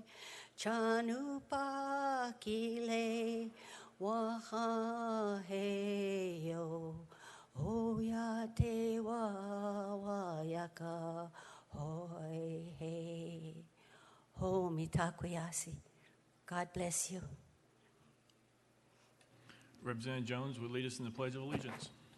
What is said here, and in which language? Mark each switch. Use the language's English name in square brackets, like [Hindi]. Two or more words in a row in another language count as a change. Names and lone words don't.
[Laka (Nigeria)] Chanu pa ki le wa ha he yo. O ya te wa ya ka hoi he. Ho Mitakuye. [English] God bless you. Representative Jones will lead us in the Pledge of Allegiance.